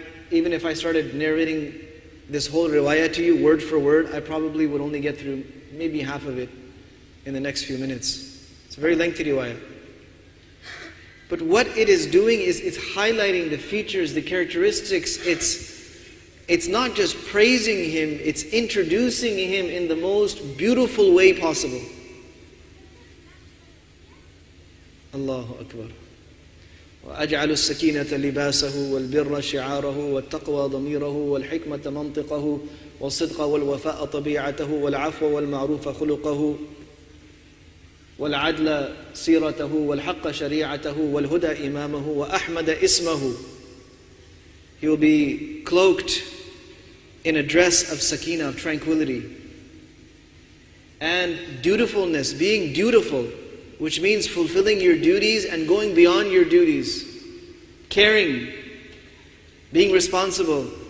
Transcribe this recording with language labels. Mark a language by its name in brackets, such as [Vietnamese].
[English] Even if I started narrating this whole riwayah to you word for word, I probably would only get through maybe half of it in the next few minutes. It's a very lengthy riwayah. But what it is doing is it's highlighting the features, the characteristics. It's not just praising him, it's introducing him in the most beautiful way possible. [Arabic] Allahu Akbar. وأجعل السكينة لباسه والبر شعاره والتقوى ضميره والحكمة منطقه والصدق والوفاء طبيعته والعفو والمعروف خلقه والعدل سيرته والحق شريعته والهدى إمامه وأحمد اسمه. [English] He will be cloaked in a dress of sakina, of tranquility, and dutifulness, being dutiful, which means fulfilling your duties and going beyond your duties, caring, being responsible.